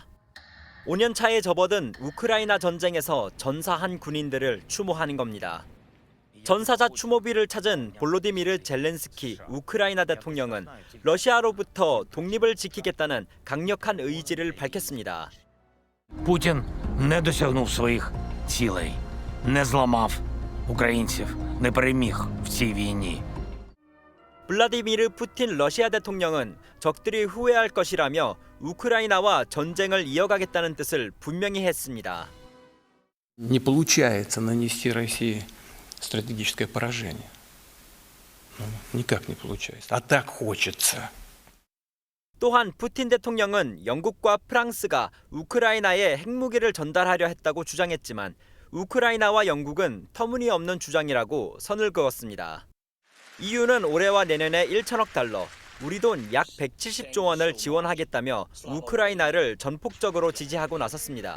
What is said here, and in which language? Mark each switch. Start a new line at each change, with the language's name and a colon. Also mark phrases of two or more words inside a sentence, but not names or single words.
Korean: 5년 차에 접어든 우크라이나 전쟁에서 전사한 군인들을 추모하는 겁니다. 전사자 추모비를 찾은 볼로디미르 젤렌스키 우크라이나 대통령은 러시아로부터 독립을 지키겠다는 강력한 의지를 밝혔습니다.
Ukrainian: Путін не досягнув своїх цілей, не зламав українців, не переміг в цій війні.
Korean: 블라디미르 푸틴 러시아 대통령은 적들이 후회할 것이라며 우크라이나와 전쟁을 이어가겠다는 뜻을 분명히 했습니다.
Russian: Не получается нанести России стратегическое поражение. Никак не получается. А так хочется.
Korean: 또한 푸틴 대통령은 영국과 프랑스가 우크라이나에 핵무기를 전달하려 했다고 주장했지만 우크라이나와 영국은 터무니없는 주장이라고 선을 그었습니다. EU는 올해와 내년에 1천억 달러, 우리 돈 약 170조 원을 지원하겠다며 우크라이나를 전폭적으로 지지하고 나섰습니다.